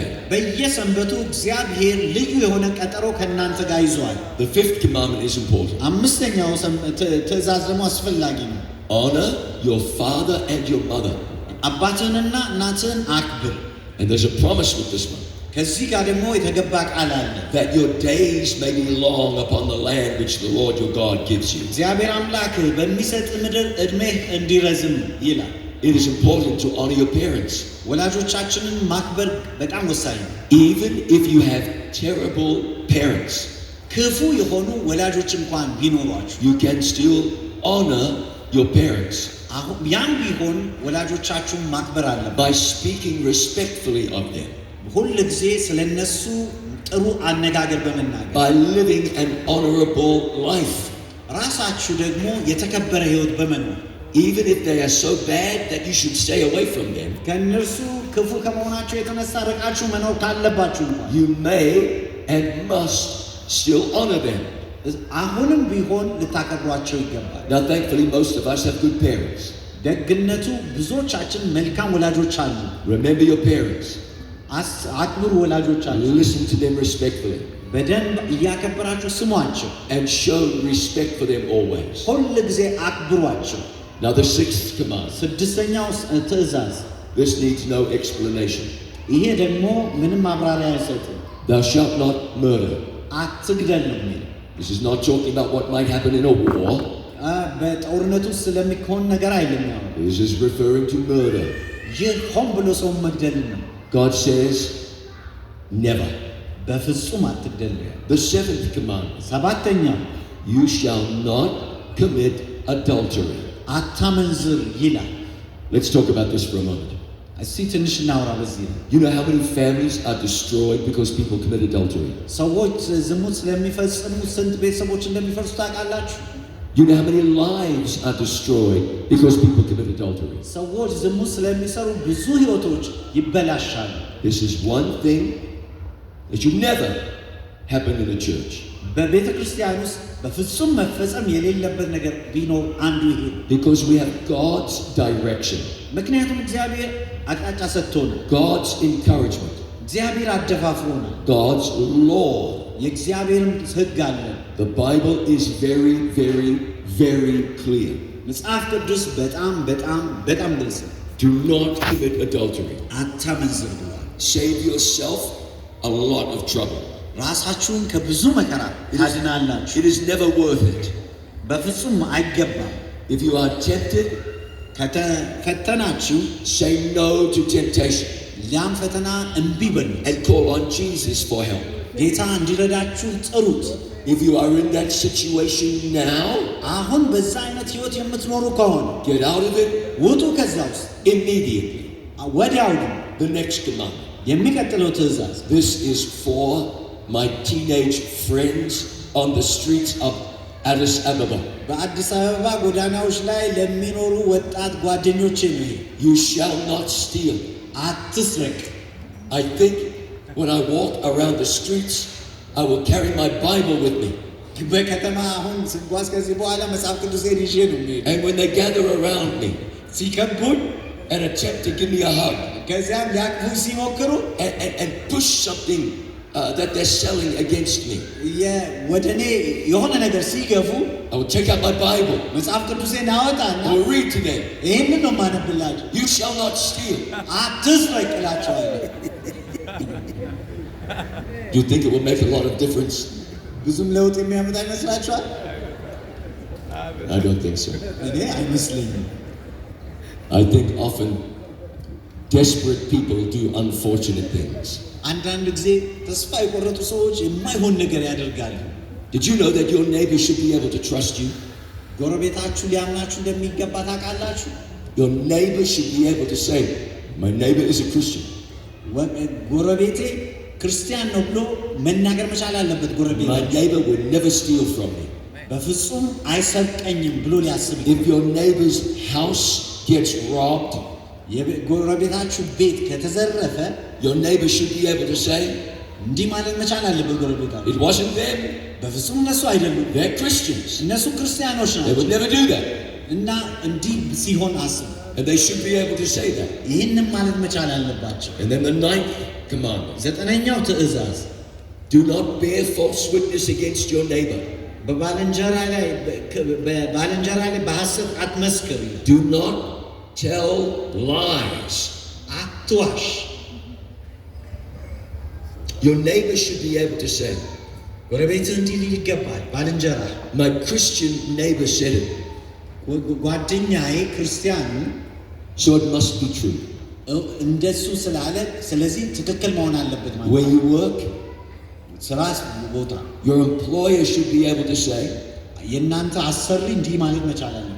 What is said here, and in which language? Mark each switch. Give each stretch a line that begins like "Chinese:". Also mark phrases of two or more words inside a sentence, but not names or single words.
Amharic: በየሰንበቱ እግዚአብሔር ልዩ የሆነ ቀጠሮ ከእናንተ ጋር ይዟል።
English: The fifth commandment is important.
Amharic: አምስተኛው ትእዛዝ ደግሞ አስፈላጊ ነው።
English: Honor your father and your mother.
Amharic: አባትህንና እናትህን አክብር።
English: And there's a promise with this one.
Amharic: ከዚህ ጋር ደግሞ የተገባ ቃል አለ።
English: That your days may be long upon the land which the Lord your God gives you.
Amharic: እግዚአብሔር አምላክህ በሚሰጥ ምድር ዕድሜህ እንዲረዝም ይላል።
English: It is important to honor your parents.
Amharic: ወላጆቻችንን ማክበር በጣም ወሳኝ ነው።
English: Even if you have terrible parents,
Amharic: ክፉ የሆኑ ወላጆች እንኳን ቢኖሯችሁ
English: you can still honor your parents
Amharic: ያም ቢሆን ወላጆቻችሁን ማክበር አለበት።
English: by speaking respectfully of them,
Amharic: ሁል ጊዜ ስለነሱ ጥሩ አነጋገር በመናገር
English: by living an honorable life.
Amharic: ራሳችሁ ደግሞ የተከበረ ሕይወት በመኖር
English: even if they are so bad that you should stay away from them,
Amharic: ከእነርሱ ክፉ ከመሆናቸው የተነሳ ርቃችሁ መኖር ካለባችሁ እንኳን
English: you may and must still honor them.
Amharic: አሁንም ቢሆን ልታከብሯቸው ይገባል።
English: Now, thankfully, most of us have good parents.
Amharic: ደግነቱ ብዙዎቻችን መልካም ወላጆች አሉ።
English: Remember your parents.
Amharic: አክብሩ ወላጆቻችሁ።
English: Listen to them respectfully.
Amharic: በደንብ እያከበራችሁ ስሟቸው።
English: And show respect for them always.
Amharic: ሁል ጊዜ አክብሯቸው።
English: Now, the sixth command.
Amharic: ስድስተኛው ትእዛዝ
English: This needs no explanation.
Amharic: ይሄ ደግሞ ምንም ማብራሪያ አይሰጥም።
English: Thou shalt not murder.
Amharic: አትግደል ነው የሚለው።
English: This is not talking about what might happen in a war.
Amharic: በጦርነቱ ስለሚሆን ነገር አይደለም።
English: This is referring to murder.
Amharic: ይህ ሆን ብሎ ሰው መግደል ነው።
English: God says, never.
Amharic: በፍጹም አትግደል።
English: The seventh command.
Amharic: ሰባተኛው
English: You shall not commit adultery.
Amharic: አታመንዝር ይላል።
English: Let's talk about this for a moment.
Amharic: እስቲ ትንሽ እናውራ በዚህ።
English: You know how many families are destroyed because people commit adultery?
Amharic: ሰዎች ዝሙት ስለሚፈጽሙ ስንት ቤተሰቦች እንደሚፈርሱ ታውቃላችሁ?
English: You know how many lives are destroyed because people commit adultery?
Amharic: ሰዎች ዝሙት ስለሚሰሩ ብዙ ህይወቶች ይበላሻሉ።
English: This is one thing that should never happen in a church.
Amharic: በቤተ ክርስቲያን ውስጥ በፍጹም መፈጸም የሌለበት ነገር ቢኖር አንዱ ይሄ ነው።
English: Because we have God's direction,
Amharic: ምክንያቱም እግዚአብሔር አቅጣጫ ሰጥቶናል።
English: God's encouragement,
Amharic: እግዚአብሔር አደፋፍሮናል።
English: God's law.
Amharic: የእግዚአብሔርም ሕግ አለ።
English: The Bible is very, very, very clear.
Amharic: መጽሐፍ ቅዱስ በጣም በጣም በጣም ግልጽ ነው።
English: Do not commit adultery.
Amharic: አታመንዝር ብሏል።
English: Save yourself a lot of trouble.
Amharic: ራሳችሁን ከብዙ መከራ ታድናላችሁ።
English: It is never worth it.
Amharic: በፍጹም አይገባም።
English: If you are tempted,
Amharic: ከተፈተናችሁ
English: say no to temptation
Amharic: ያን ፈተና እምቢ በሉ
English: and call on Jesus for help.
Amharic: ጌታ እንዲረዳችሁ ጥሩት።
English: If you are in that situation now,
Amharic: አሁን በዛ አይነት ህይወት የምትኖሩ ከሆነ
English: get out of it
Amharic: ውጡ ከዛ ውስጥ
English: immediately.
Amharic: ወዲያውኑ።
English: The next commandment.
Amharic: የሚቀጥለው ትእዛዝ
English: This is for my teenage friends on the streets of Addis Ababa.
Amharic: በአዲስ አበባ ጎዳናዎች ላይ ለሚኖሩ ወጣት ጓደኞቼ ነው።
English: You shall not steal.
Amharic: አትስረቅ።
English: I think when I walk around the streets, I will carry my Bible with me.
Amharic: በከተማ አሁን ስጓዝ ከዚህ በኋላ መጽሐፍ ቅዱሴን ይዤ ነው የምሄደው።
English: And when they gather around me
Amharic: ሲከቡኝ
English: and attempt to give me a hug
Amharic: ከዚያም ሊያቅፉኝ ሲሞክሩ
English: and push something that they're selling against me,
Amharic: ወደ እኔ የሆነ ነገር ሲገፉ
English: I will take out my Bible.
Amharic: መጽሐፍ ቅዱሴን አወጣና
English: I will read to them.
Amharic: ይህንን ነው የማነብላቸው።
English: You shall not steal.
Amharic: አትስረቅ እላቸዋለሁ።
English: Do you think it will make a lot of difference?
Amharic: ብዙም ለውጥ የሚያመጣ ይመስላችኋል?
English: I don't think so.
Amharic: እኔ አይመስለኝም።
English: I think often desperate people do unfortunate things.
Amharic: አንዳንድ ጊዜ ተስፋ የቆረጡ ሰዎች የማይሆን ነገር ያደርጋሉ።
English: Did you know that your neighbor should be able to trust you?
Amharic: ጎረቤታችሁ ሊያምናችሁ እንደሚገባ ታውቃላችሁ?
English: Your neighbor should be able to say, my neighbor is a Christian.
Amharic: ጎረቤቴ ክርስቲያን ነው ብሎ መናገር መቻል አለበት። ጎረቤት
English: My neighbor will never steal from me.
Amharic: በፍጹም አይሰርቀኝም ብሎ ሊያስብ።
English: If your neighbor's house gets robbed,
Amharic: ጎረቤታችሁ ቤት ከተዘረፈ
English: your neighbor should be able to say,
Amharic: እንዲህ ማለት መቻል አለበት። ጎረቤታችሁ
English: it wasn't them.
Amharic: በፍጹም እነሱ አይደሉም፣
English: They're Christians.
Amharic: እነሱ ክርስቲያኖች
English: They
Amharic: ናቸው
English: would never do that.
Amharic: እና እንዲህ ሲሆን አስብ።
English: And they should be able to say that.
Amharic: ይህንን ማለት መቻል አለባቸው።
English: And then the ninth commandment.
Amharic: ዘጠነኛው ትእዛዝ
English: Do not bear false witness against your neighbor.
Amharic: በባልንጀራ ላይ በሐሰት አትመስክር።
English: Do not tell lies.
Amharic: አትዋሽ።
English: Your neighbor should be able to say,
Amharic: ጎረቤትህ እንዲህ ሊል ይገባል። ባልንጀራ
English: my Christian neighbor said it,
Amharic: ጓደኛዬ ክርስቲያኑ
English: so it must be true.
Amharic: እንደሱ ስላለ ስለዚህ ትክክል መሆን አለበት ማለት
English: Where you work,
Amharic: ስራ ቦታ
English: your employer should be able to say,
Amharic: የእናንተ አሰሪ እንዲህ ማለት መቻል አለበት።